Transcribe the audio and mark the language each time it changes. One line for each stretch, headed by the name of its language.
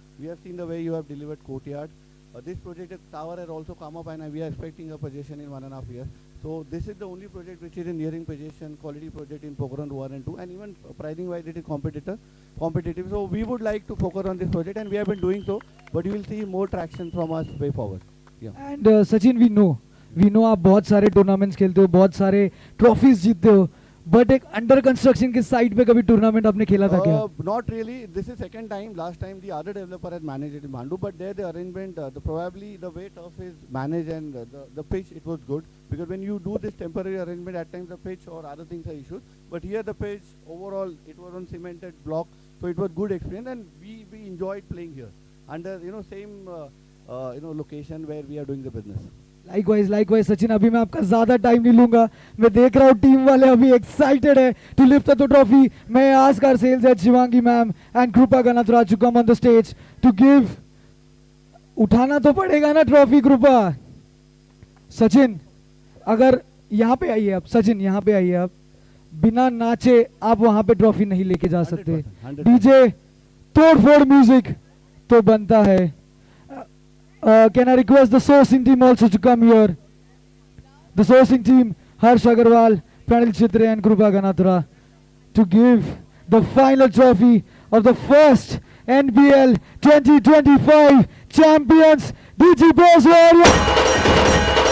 English: We have seen the way you have delivered Courtyard. This project tower has also come up, and we are expecting a possession in 1.5 years. So this is the only project which is in nearing possession, quality project in Pokhran 1 and 2, and even pricing wise it is competitive. So we would like to focus on this project, and we have been doing so, but you will see more traction from us way forward. Yeah. And Sachin, we know
Hindi: आप बहुत सारे tournaments खेलते हो, बहुत सारे trophies जीतते हो, but एक under construction के side पे कभी tournament आपने खेला था क्या?
English: Not really. This is second time. Last time the other developer had managed it in Bhandu, but there the arrangement, probably the way turf is managed and the pitch, it was good. Because when you do this temporary arrangement, at times the pitch or other things are issues. But here the pitch, overall, it was on cemented block, so it was good experience, and we enjoyed playing here under same location where we are doing the business.
Hindi: Likewise, Sachin, अभी मैं आपका ज़्यादा time नहीं लूँगा. मैं देख रहा हूँ टीम वाले अभी excited है
English: to lift up the trophy. मैं ask our sales head Shivangi ma'am and Krupa Ganathra to come on the stage to give.
Hindi: उठाना तो पड़ेगा ना trophy Krupa. सचिन, अगर यहाँ पे आइए आप, सचिन यहाँ पे आइए आप. बिना नाचे आप वहाँ पे ट्रॉफी नहीं लेके जा सकते. डीजे तोड़-फोड़ म्यूजिक तो बनता है.
English: Can I request the sourcing team also to come here? The sourcing team, Harsh Agarwal, Pranil Chitre and Krupa Ganathra, to give the final trophy of the first NBL 2025 champions, DG Boss Warriors.